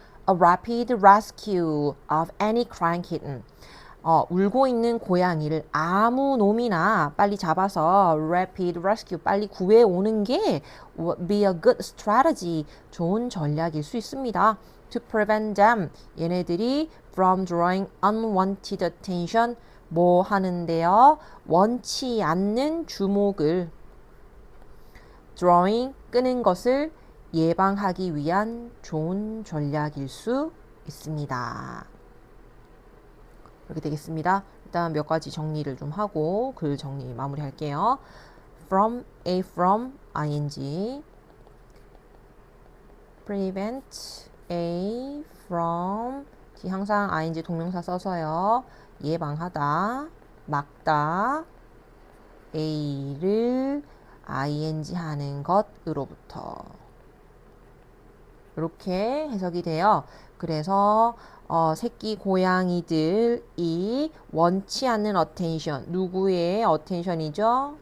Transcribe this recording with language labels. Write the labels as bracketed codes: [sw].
[en] A rapid rescue of any crying kitten. [ko] 울고 있는 고양이를 아무 놈이나 빨리 잡아서 [en] rapid rescue [ko] 빨리 구해오는 게 [en] would be a good strategy [ko] 좋은 전략일 수 있습니다. [en] To prevent them [ko] 얘네들이 [en] from drawing unwanted attention. [ko] 뭐 하는데요? 원치 않는 주목을 drawing 끄는 것을 예방하기 위한 좋은 전략일 수 있습니다. 이렇게 되겠습니다. 일단 몇 가지 정리를 좀 하고 글 정리 마무리할게요. from, ing [en] prevent A from [ko] 항상 ing 동명사 써서요. 예방하다, 막다, A를 ing 하는 것으로부터 이렇게 해석이 돼요. 그래서 새끼 고양이들이 원치 않는 attention, 누구의 attention이죠?